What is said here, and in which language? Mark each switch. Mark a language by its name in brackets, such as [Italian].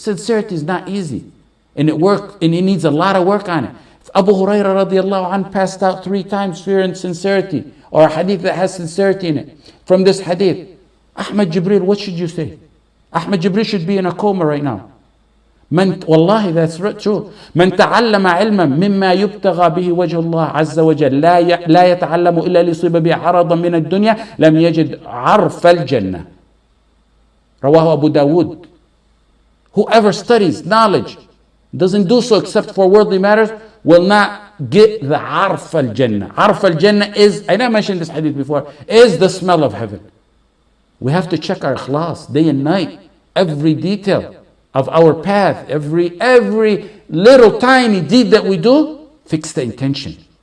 [English] Sincerity is not easy. And it needs a lot of work on it. If Abu Hurairah radiallahu anh passed out 3 times fear and sincerity, or a hadith that has sincerity in it, from this hadith, Ahmad Jibril, what should you say? Ahmad Jibril should be in a coma right now. Wallahi, that's true. [Arabic] من تعلم علما مما يبتغى به وجه الله عز وجل لا يتعلم إلا ليصيب به عرضا من الدنيا لم يجد عرف الجنة. رواه [English] Abu Dawood. Whoever studies knowledge, doesn't do so except for worldly matters, will not get the [Arabic] عرف الجنة. عرف الجنة [English] is, I never mentioned this hadith before, is the smell of heaven. We have to check our Ikhlaas day and night, every detail of our path, every little tiny deed that we do, fix the intention.